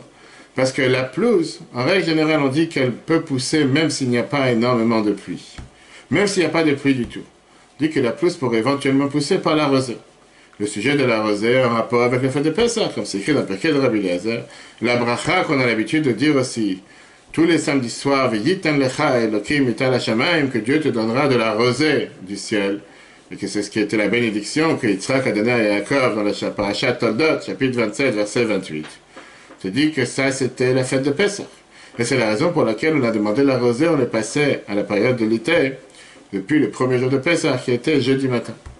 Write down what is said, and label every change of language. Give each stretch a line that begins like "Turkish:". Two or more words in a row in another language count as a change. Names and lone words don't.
French: Parce que la pelouse, en règle générale, on dit qu'elle peut pousser même s'il n'y a pas énormément de pluie. Même s'il n'y a pas de pluie du tout. On dit que la pelouse pourrait éventuellement pousser par la rosée. Le sujet de la rosée en rapport avec la fête de Pessah, comme c'est écrit dans le Pirkei de Rabbi Eliezer, la bracha qu'on a l'habitude de dire aussi tous les samedis soirs,
Hebrew: ויתן לך אלהים מטל השמים,
French: que Dieu te donnera de la rosée du ciel, et que c'est ce qui était la bénédiction que Yitzhak a donnée à Yaakov dans la parashat Toldot, chapitre 27, verset 28. Je dis que ça, c'était la fête de Pessah. Et c'est la raison pour laquelle on a demandé la rosée, on est passé à la période de l'été, depuis le premier jour de Pessah, qui était jeudi matin.